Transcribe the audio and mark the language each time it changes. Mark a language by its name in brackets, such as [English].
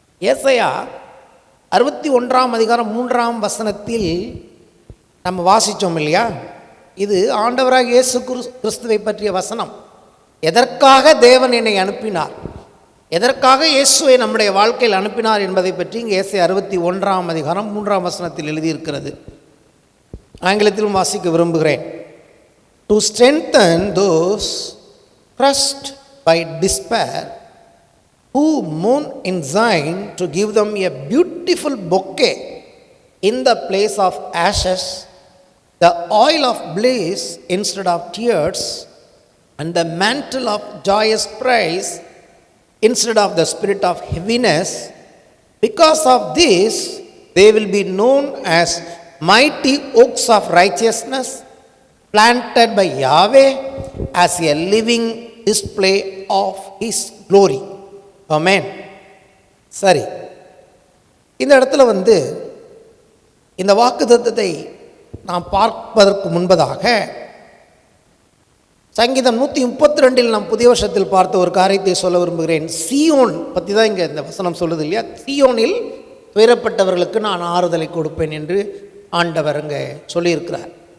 [Tamil] ஏசாயா 61ஆம் அதிகாரம் 3ஆம் வசனத்தில் நம்ம வாசித்தோம் இல்லையா? இது ஆண்டவராக இயேசு கிறிஸ்துவை பற்றிய வசனம். எதற்காக தேவன் என்னை அனுப்பினார், எதற்காக இயேசுவை நம்முடைய வாழ்க்கையில் அனுப்பினார் என்பதை பற்றி இங்கே ஏசாயா 61ஆம் அதிகாரம் 3ஆம் வசனத்தில் எழுதியிருக்கிறது. ஆங்கிலத்திலும் வாசிக்க விரும்புகிறேன். [English] To strengthen those crushed by despair, who mourn in Zion, to give them a beautiful bouquet in the place of ashes, the oil of bliss instead of tears, and the mantle of joyous praise instead of the spirit of heaviness. Because of this, they will be known as mighty oaks of righteousness, planted by Yahweh as a living display of His glory. Amen. [Tamil] சரி, இந்த இடத்துல இந்த வாக்குத்தத்தத்தை நாம் பார்ப்பதற்கு முன்பதாக சங்கீதம் 132 நாம் புதிய வருஷத்தில் பார்த்த ஒரு காரியத்தை சொல்ல விரும்புகிறேன். சீயோன் பற்றி தான் இங்கே இந்த வசனம் சொல்லுது இல்லையா? சீயோனில் துயரப்பட்டவர்களுக்கு நான் ஆறுதலை கொடுப்பேன் என்று ஆண்டவர் அங்கே சொல்லியிருக்கிறார்.